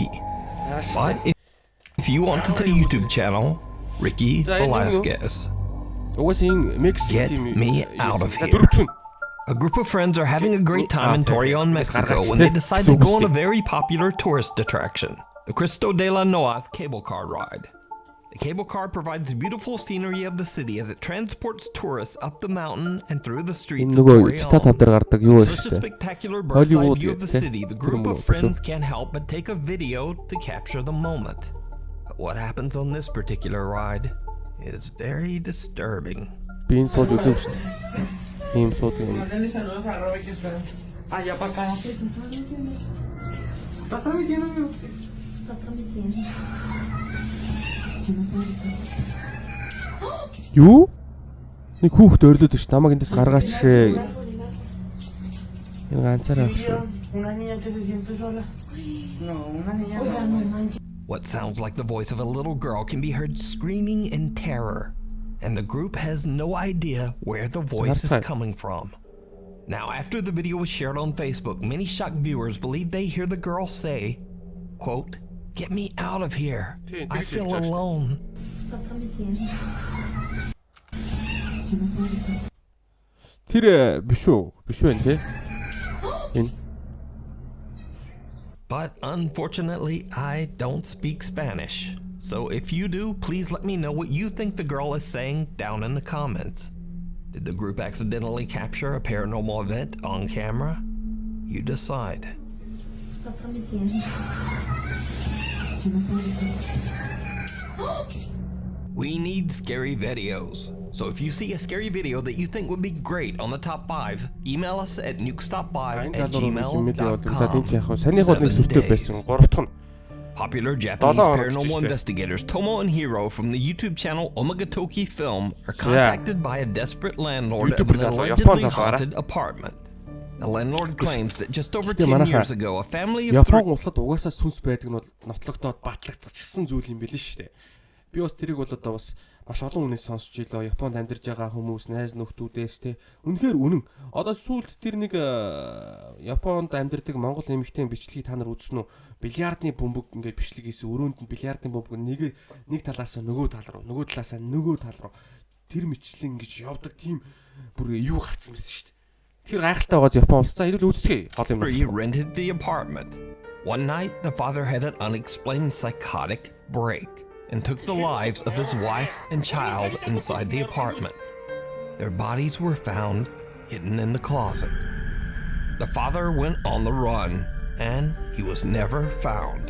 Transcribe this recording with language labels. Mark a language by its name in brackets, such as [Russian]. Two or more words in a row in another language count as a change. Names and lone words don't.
[English] But if you want to the YouTube channel, Ricky Velasquez, get me out of here. A group of friends are having a great time in Torreon, Mexico when they decide to go on a very popular tourist attraction, the Cristo de la Noa's cable car ride. The cable car provides beautiful scenery of the city as it transports tourists up the mountain and through the streets of [Mongolian] нөгөө Ичта тал дээр гардаг юу вэ [English] Such a [Mongolian] штэ. [English] spectacular bird's eye Hollywood view of the [Mongolian] гэдэг, [English] city, the group of friends can't help but take a video to capture the moment. But what happens on this particular ride is very disturbing. [Mongolian] Би энэ сууж үзэв штэ. Ийм суудаг юм. [Spanish] Mandarle saludos a Robert que está allá para acá. ¿Estás transmitiendo, amigo? Sí. [Mongolian] Юу? Нэг хүүхд өрлөөд ш. Намайг эндээс гаргаач. Энэ ганцаараа авах. [Spanish] Una niña que se siente sola. No, una niña. [English] What sounds like the voice of a little girl can be heard screaming in terror, and the group has no idea where the voice is coming from. Now, after the video was shared on Facebook, many shocked viewers believe they hear the girl say, quote, "Get me out of here. I feel alone." [Mongolian] Тэр биш үү? Биш үү энэ? Энэ. [English] But unfortunately, I don't speak Spanish. So if you do, please let me know what you think the girl is saying down in the comments. Did the group accidentally capture a paranormal event on camera? You decide. We need scary videos. So if you see a scary video that you think would be great on the top 5, email us at nukestop5@gmail.com. [Mongolian] Санийх бол нэг сүртэй байсан. 3 дахь нь [English] Popular Japanese paranormal investigators Tomo and Hiro from the YouTube channel Amuginsta Film are contacted by a desperate landlord of an allegedly haunted apartment. The landlord claims that just over 10 years ago, a family of [Mongolian] Япон улсад угаасаа сүнс байдаг нь бол нотлогдоод батлагдчихсан зүйл юм билээ шүү дээ. Би бас тэрийг бол одоо бас маш олон хүнээс сонсч илоо. Японд амьдарж байгаа хүмүүс, найз нөхдүүдээс те. Үнэхээр үнэн. Одоо сүүлд тэр нэг Японд амьдардаг Монгол эмэгтэйн бичлэгийг та нар үзсэн үү? Бильярдны бөмбөг ингээд бичлэг хийсэн. Өрөөнд нь бильярдны бөмбөг нэг талаас нь нөгөө тал руу, нөгөө талаас нь нөгөө тал руу тэр мэтлэн ингэж явдаг тийм бүр юу гарцсан байсан шүү дээ. Тэр гайхалтай байгаа Япон улс. За ирүүл үзсгий. Гол юм. [English] He rented the apartment. One night, the father had an unexplained psychotic break and took the lives of his wife and child inside the apartment. Their bodies were found hidden in the closet. The father went on the run, and he was never found.